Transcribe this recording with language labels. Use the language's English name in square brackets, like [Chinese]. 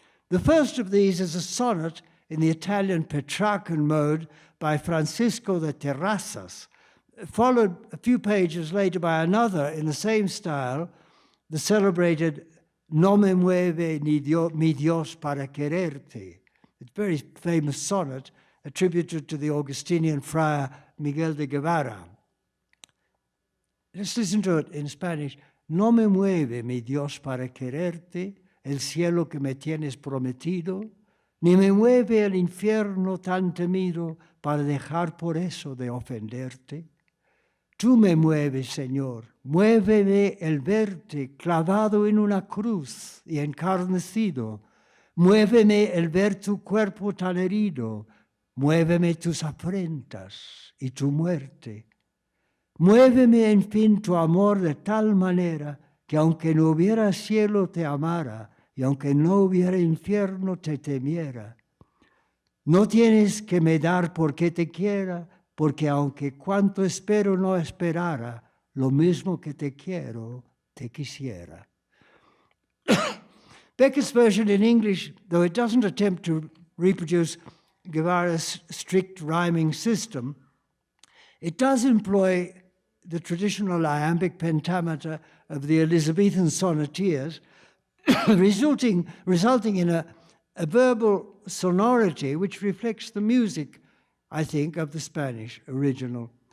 [English] The first of these is a sonnet in the Italian Petrarchan mode by Francisco de Terrazas, followed a few pages later by another in the same style, the celebrated [Spanish] No me mueve mi Dios para quererte. [English] It's a very famous sonnet attributed to the Augustinian friar Miguel de Guevara. Let's listen to it in Spanish. [Spanish] No me mueve mi Dios para quererte, el cielo que me tienes prometido, ni me mueve el infierno tan temido para dejar por eso de ofenderte. Tú me mueves, Señor, muéveme el verte clavado en una cruz y encarnecido, muéveme el ver tu cuerpo tan herido, muéveme tus afrentas y tu muerte. Muéveme, en fin, tu amor de tal manera que aunque no hubiera cielo te amara y aunque no hubiera infierno te temiera. No tienes que me dar porque te quiera, porque aunque cuanto espero no esperara, lo mismo que te quiero, te quisiera. [English] Beckett's version in English, though it doesn't attempt to reproduce Guevara's strict rhyming system, it does employ the traditional iambic pentameter of the Elizabethan sonneteers, resulting in a verbal sonority which reflects the music, I think, of the Spanish original.